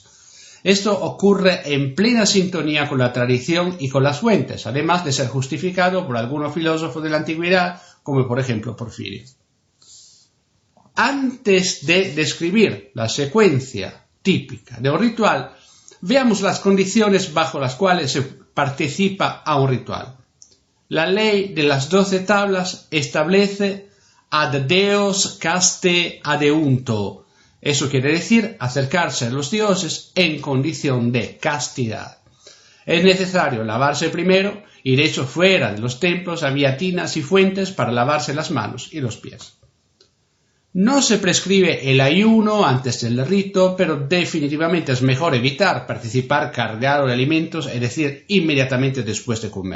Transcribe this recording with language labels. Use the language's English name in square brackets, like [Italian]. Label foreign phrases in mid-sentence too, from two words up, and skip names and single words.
[Spanish] Esto ocurre en plena sintonía con la tradición y con las fuentes, además de ser justificado por algunos filósofos de la antigüedad, como por ejemplo Porfirio. Antes de describir la secuencia típica de un ritual, veamos las condiciones bajo las cuales se participa a un ritual. La ley de las 12 tablas establece [Latin] ad deos caste adeunto. [Spanish] Eso quiere decir acercarse a los dioses en condición de castidad. Es necesario lavarse primero y de hecho fuera de los templos había tinas y fuentes para lavarse las manos y los pies. No se prescribe el ayuno antes del rito, pero definitivamente es mejor evitar participar cargado de alimentos, es decir, inmediatamente después de comer.